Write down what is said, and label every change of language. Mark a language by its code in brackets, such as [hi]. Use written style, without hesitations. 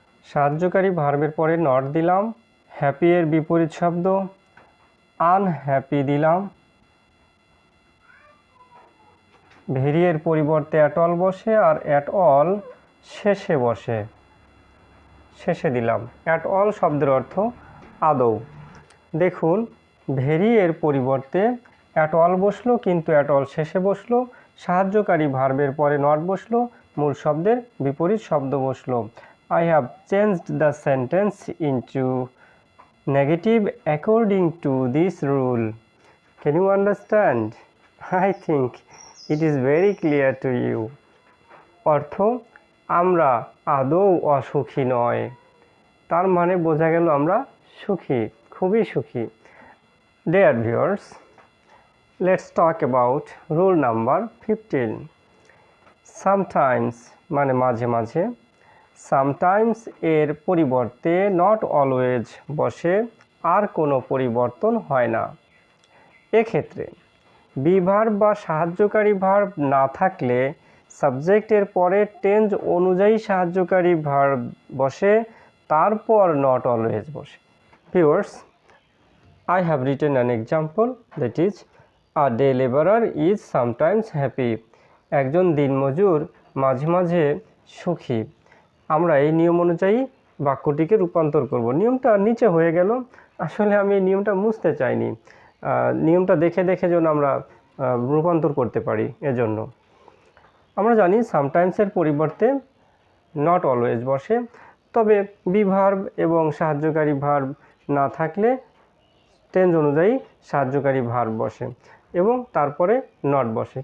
[bn] সাহায্যকারী ভার্বের পরে নট দিলাম, হ্যাপি এর বিপরীত শব্দ আনহ্যাপি দিলাম, ভেরি এর পরিবর্তে অ্যাট অল বসে, আর অ্যাট অল শেষে বসে, শেষে দিলাম। অ্যাট অল শব্দের অর্থ আদৌ। দেখুন, ভেরি এর পরিবর্তে অ্যাট অল বসলো, কিন্তু অ্যাট অল শেষে বসলো। সাহায্যকারী ভার্বের পরে নট বসলো, মূল শব্দের বিপরীত শব্দ বসলো। [en] I have changed the sentence into negative according to this rule. Can you understand? I think it is very clear to you. [bn] অর্থ, আমরা আদৌ অসুখী নয়। তার মানে বোঝা গেল আমরা সুখী, খুবই সুখী। [en] Dear viewers, let's talk about rule number 15. [bn] Sometimes মানে মাঝে মাঝে, সামটাইমস এর পরিবর্তে নট অলওয়েজ বসে, আর কোনো পরিবর্তন হয় না। এক্ষেত্রে বি ভার্ব বা সাহায্যকারী ভার্ব না থাকলে সাবজেক্টের পরে টেন্স অনুযায়ী সাহায্যকারী ভার্ব বসে, তারপর নট অলওয়েজ বসে। [en] Viewers, I have written an example, that is, a day laborer is sometimes happy. [bn] একজন দিনমজুর মাঝে মাঝে সুখী। আমরা এই নিয়ম অনুযায়ী বাক্যটিকে রূপান্তর করব। নিয়মটা নিচে হয়ে গেল, আসলে আমি এই নিয়মটা মুছতে চাইনি। নিয়মটা দেখে দেখে যেন আমরা রূপান্তর করতে পারি, এজন্য। আমরা জানি সামটাইমসের পরিবর্তে নট অলওয়েজ বসে, তবে বি ভার্ব এবং সাহায্যকারী ভার্ব না থাকলে টেন্স অনুযায়ী সাহায্যকারী ভার্ব বসে এবং তারপরে নট বসে।